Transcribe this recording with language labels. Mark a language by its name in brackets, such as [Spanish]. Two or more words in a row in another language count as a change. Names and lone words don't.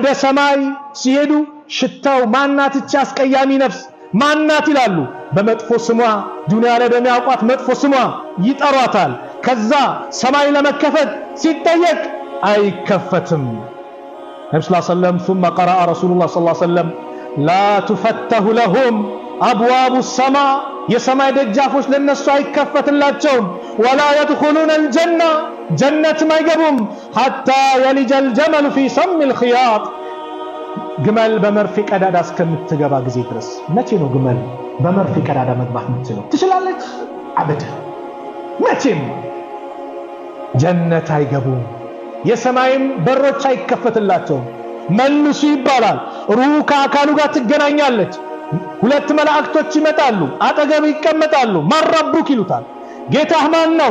[Amharic] ሰማይ ሲሄዱ ሽታው ማናት እቺ አስቀያሚ ነፍስ ማናት ይላሉ። በመጥፎ ስሟ ዱንያ ላይ በሚያውቋት መጥፎ ስሟ ይጠሯታል። ከዛ ሰማይ ለመከፈት ሲጠየቅ አይከፈትም። ነብዩ [Arabic] صلى الله عليه وسلم ثم قرأ رسول الله صلى الله عليه وسلم لا تفتح لهم أبواب السماء [Amharic] የሰማይ ደጃፎች ለነሱ አይከፈትላቸውም። [Arabic] ولا يدخلون الجنة [Amharic] ጀነት አይገቡም [Arabic] حتى يلج الجمل في سم الخياط [Amharic] ግመል በመርፌ ቀዳዳ እስከምትገባ ጊዜ ድረስ። መቼ ነው ግመል በመርፌ ቀዳዳ መግባት የምትችለው? ትችላለች? አበደ መቼም ጀነት አይገቡም። የሰማይም በሮች አይከፈትላቸውም። መልሱ ይባላል። ሩህ ከአካሉ ጋር ትገናኛለች። ሁለት መላእክቶች ይመጣሉ፣ አጠገብ ይቀመጣሉ። ማረቡክ ይሉታል። ጌታህ ማን ነው?